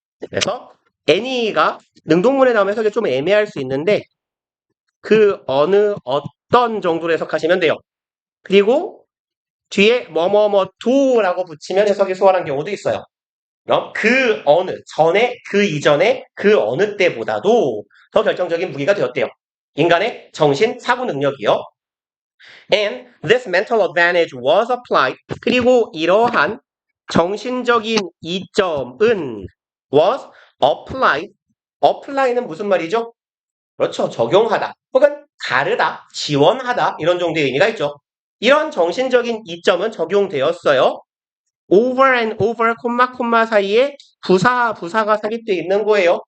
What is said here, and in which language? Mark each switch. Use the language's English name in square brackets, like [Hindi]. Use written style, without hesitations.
[Korean] 그래서 any가 능동문에 나오면 해석이 좀 애매할 수 있는데 그 어느 어떤 정도로 해석하시면 돼요. 그리고 뒤에 뭐뭐뭐 do라고 붙이면 해석이 수월한 경우도 있어요. 그럼 그 어느, 전에, 그 이전에, 그 어느 때보다도 더 결정적인 무기가 되었대요. 인간의 정신 사고 능력이요. [English] And this mental advantage was applied. [Korean] 그리고 이러한 정신적인 이점은 [English] was applied. [Korean] apply는 무슨 말이죠? 그렇죠. 적용하다. 혹은 다르다, 지원하다 이런 정도의 의미가 있죠. 이런 정신적인 이점은 적용되었어요. [English] over and over, [Korean] 콤마 사이에 부사가 삽입되어 있는 거예요.